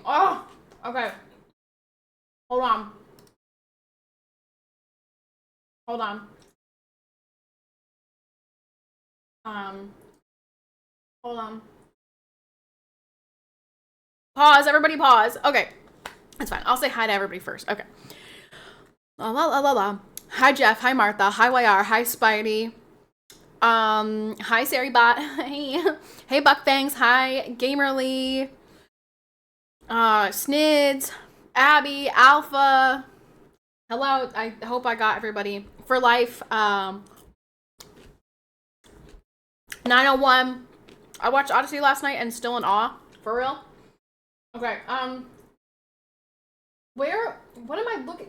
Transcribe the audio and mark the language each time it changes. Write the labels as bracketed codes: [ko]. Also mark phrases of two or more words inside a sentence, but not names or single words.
[en] Oh, okay. Hold on. Hold on. Um, hold on. Pause, everybody pause. Okay. That's fine. I'll say hi to everybody first. Okay. La la la la la. Hi, Jeff. Hi, Martha. Hi, YR. Hi, Spidey. Hi, Sarybot. Hey. Hey, Buckfangs. Hi, Gamerly. Snids. Abby. Alpha. Hello. I hope I got everybody for life. 901. I watched Odyssey last night and still in awe. For real. Okay. What am I looking?